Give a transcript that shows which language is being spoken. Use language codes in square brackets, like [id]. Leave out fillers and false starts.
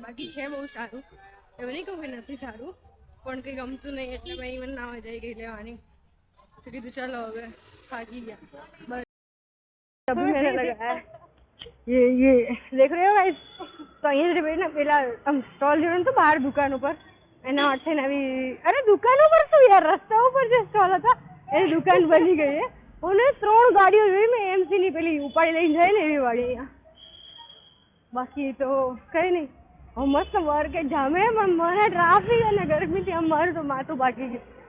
[gu] બાકી છે બહુ સારું, એવું નહીં કહું કે નથી સારું, પણ કંઈ ગમતું નહીં એટલે મેં મને ના મજા આવી ગઈ લેવાની. તો કીધું ચલો હવે થાકી ગયા બસ. [hi] અભી મેને લગાયા ये देख रहे हो गाइस. [gu] तो અહીંયા જે પેલા આમ સ્ટોલ જોયો તો બહાર દુકાન ઉપર, એના માટે નવી. અરે દુકાન ઉપર શું યાર, રસ્તા ઉપર જે સ્ટોલ હતા એ દુકાન બની ગઈ છે. અને 3 ગાડીઓ જોઈ મેં એમસી ની પેલી ઉપાડી લઈને જાય ને એવી વાળી અહીંયા. બાકી તો કઈ નહીં. મસ્ત માર્કેટ જામે, પણ મને ટ્રાફિક અને ગરમીથી આમ મારું તો માથું બાકી ગયું.